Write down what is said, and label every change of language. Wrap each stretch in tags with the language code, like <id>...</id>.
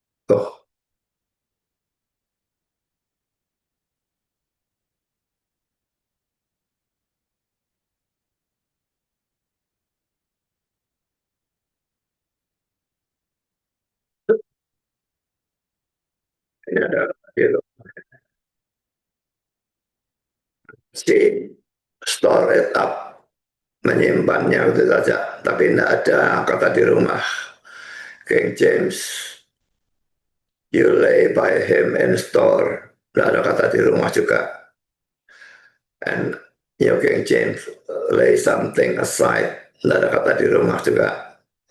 <id>Oh, ini ada gitu. Si</id> <en>store it up,</en> <id>menyimpannya itu saja, tapi tidak ada kata di rumah.</id> <en>King James, you lay by him in store.</en> <id>Tidak ada kata di rumah juga. And King James,</id> <en>lay something aside.</en> <id>Tidak ada kata di rumah juga.</id>